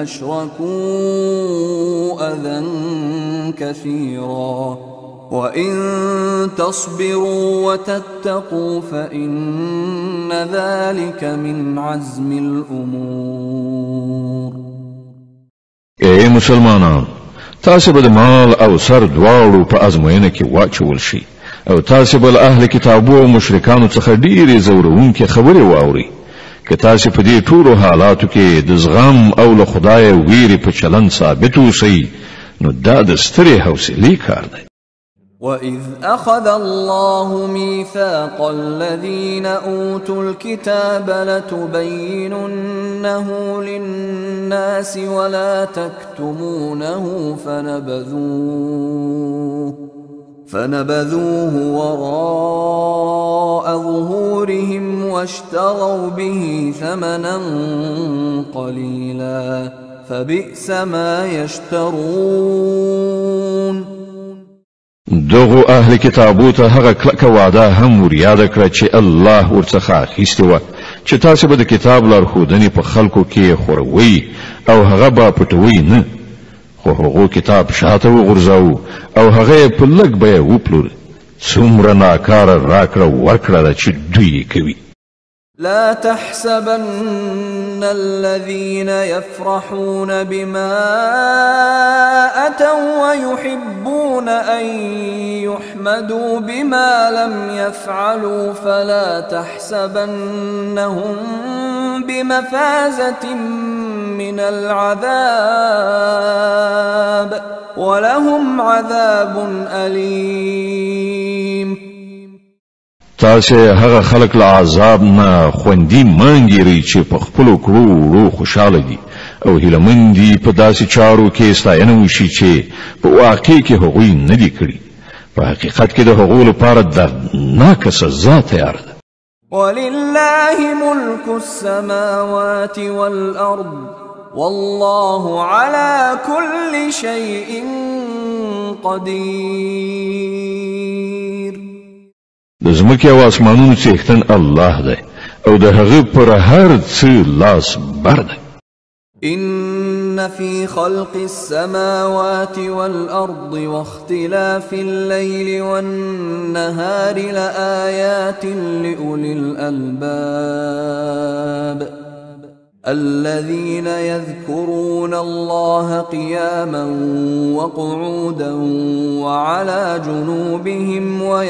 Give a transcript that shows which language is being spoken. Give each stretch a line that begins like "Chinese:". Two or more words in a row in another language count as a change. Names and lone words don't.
Arabic: أشركوا أذى كثيرا وإن تصبروا وتتقوا فإن ذلك من عزم الأمور.
Pashto: ای مسلمانان تاسې به د مال او سر دواړو په ازموینه کې واچول شي او تاسې به له اهل کتابو او مشرکانو څخه ډېرې ځورونکې خبرې واورئ. که تاسې په دې ټولو حالاتو کې د زغم او له خدایه ویرې په چلند ثابت اوسئ نو دا د سترې حوصلې کار دی.
Arabic: وَإِذْ أَخَذَ اللَّهُ مِيثَاقَ الَّذِينَ أُوتُوا الْكِتَابَ لَتُبَيِّنُنَّهُ لِلنَّاسِ وَلَا تَكْتُمُونَهُ فَنَبَذُوهُ وَرَاءَ ظُهُورِهِمْ وَاشْتَرَوْا بِهِ ثَمَنًا قَلِيلًا فَبِئْسَ مَا يَشْتَرُونَ.
Pashto: دغو اهل کتابو ته هغه کلکه وعده هم ور یاد کړه چې الله ورڅخه اخیستې وه چې تاسې به د کتاب لارښودنې په خلکو کې خوروئ او هغه به پټوئ نه، خو هغو کتاب شاته وغورځاوه او هغه یې په لږ بیه وپلور. څومره ناکاره راکړه ورکړه ده چې دوی یې کوي.
Arabic: لا تحسبن الذين يفرحون بما أتوا ويحبون أن يحمدوا بما لم يفعلوا فلا تحسبنهم بمفازة من العذاب ولهم عذاب أليم.
Pashto: تاسې هغه خلک له عذاب نه خوندي مانګیرئ چې په خپلو کړو وړو خوشحاله دي او هیلهمند دي په داسې چارو کې ستاینه وشي چې په واقع کې هغوی نه دي کړي. په حقیقت کې د هغو لپاره دردناکه سزا تیار ده.
Arabic: ولله ملك السماوات والأرض والله على كل شيء قدير.
Pashto: د ځمکې او اسمانونو څښتن الله دی او د هغه پر هر څه لاس بر دی.
Arabic: إن في خلق السماوات والأرض واختلاف الليل والنهار لآيات لأولي الألباب الذين يذكرون الله قياما وقعودا وعلى جنوبهم